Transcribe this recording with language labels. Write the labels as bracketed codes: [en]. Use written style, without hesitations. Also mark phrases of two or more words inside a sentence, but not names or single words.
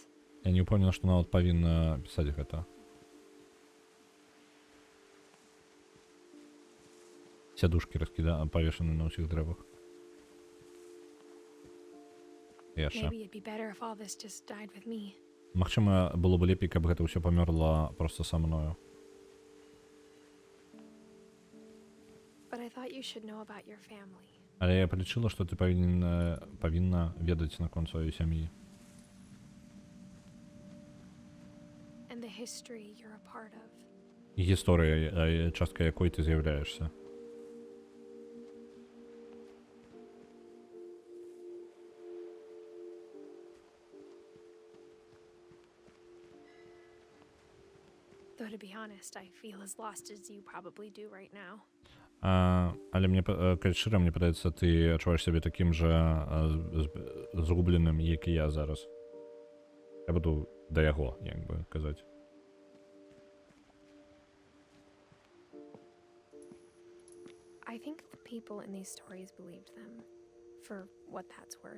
[be] Я не ўпэўнена, што нават павінна пісаць гэта. Сядушкі павешаны на ўсіх дрэвах. Яшчэ. [en] Maybe it'd be better if all this just died with me. [be] Магчыма, было б лепей, каб гэта ўсё памёрла проста са мною. [en] But I thought you should know about your family. [be] Але я палічыла, што ты павінна ведаць наконт сваёй сям'і. [en] And the history you're a part of. [be] І гісторыя, частка якой ты з'яўляешся. [en] Though to be honest, I feel as lost as you probably do right now. [be] Але мне, калі шчыра, мне падаецца, ты адчуваеш сябе такім жа згубленым, як і я зараз. Я буду да яго, як бы казаць. [en] I think the people in these stories believed them, for what that's worth.